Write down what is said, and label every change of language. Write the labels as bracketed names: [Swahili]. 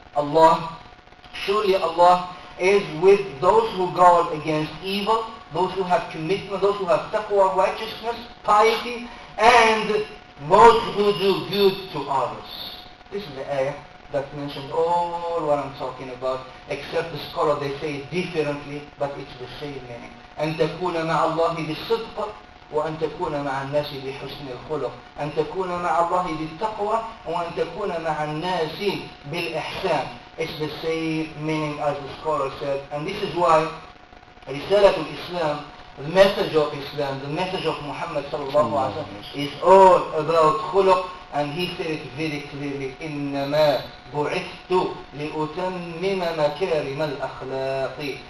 [English] Allah, surely Allah is with those who guard against evil, those who have commitment, those who have taqwa, righteousness, piety, and those who do good to others. This is the ayah that mentioned all what I'm talking about, except the scholar, they say it differently, but it's the same meaning. [Arabic] أن تكون مع الله بالصدق وأن تكون مع الناس بحسن الخلق. أن تكون مع الله بالتقوى وأن تكون مع الناس بالإحسان. [English] It's the same meaning as the scholar said. And this is why [Arabic] رسالة الإسلام, [English] the message of Islam, the message of Muhammad sallallahu alaihi wasallam is all about khuluq, and he said it very clearly, [Arabic] إِنَّمَا بُعِثْتُ لِأُتَمِّمَ مَكَارِمَ الْأَخْلَاقِ.